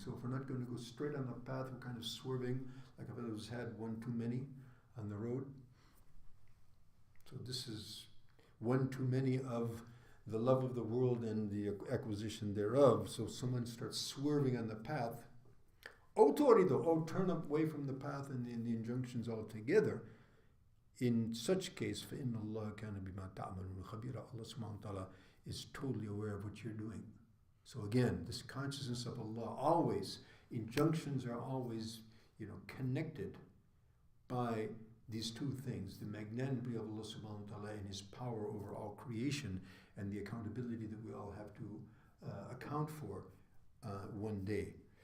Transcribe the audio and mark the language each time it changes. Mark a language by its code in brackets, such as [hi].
[en] So if we're not going to go straight on the path, we're kind of swerving, like if it was had one too many on the road. So this is one too many of the love of the world and the acquisition thereof. So someone starts swerving on the path. Or turn away from the path and the injunctions altogether. In such case, [ar] فَإِنَّ اللَّهَ كَانَ بِمَا تَعْمَلُونَ خَبِيرًا. [en] Allah subhanahu wa ta'ala is totally aware of what you're doing. So again, this consciousness of Allah, always, injunctions are always, connected by these two things, the magnanimity of Allah subhanahu wa ta'ala and His power over all creation, and the accountability that we all have to account for one day.